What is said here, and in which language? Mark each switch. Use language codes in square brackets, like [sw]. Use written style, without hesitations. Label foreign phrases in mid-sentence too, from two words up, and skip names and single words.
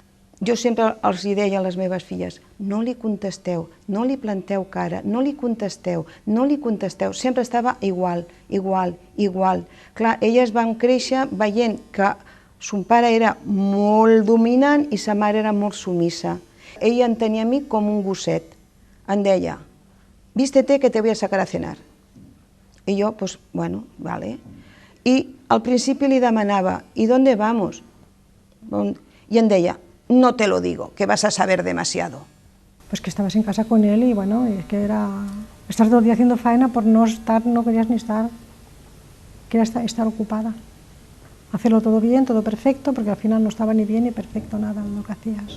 [ca] Jo sempre els deia a les meves filles, no li contesteu, no li planteu cara, no li contesteu, sempre estava igual. Clar, elles van créixer veient que son pare era molt dominant i sa mare era molt sumissa. Ella em tenia a mi com un gosset. Em deia, [es] vístete que te voy a sacar a cenar. [ca] I jo, [es] pues, bueno, [ca] vale. I al principi li demanava, [es] ¿y dónde vamos? [ca] I em deia, [es] no te lo digo, que vas a saber demasiado. Pues que estabas en casa con él y bueno, es que era estar todo el día haciendo faena por no estar, no querías ni estar, querías estar ocupada. Hacerlo todo bien, todo perfecto, porque al final no estaba ni bien ni perfecto nada lo que hacías.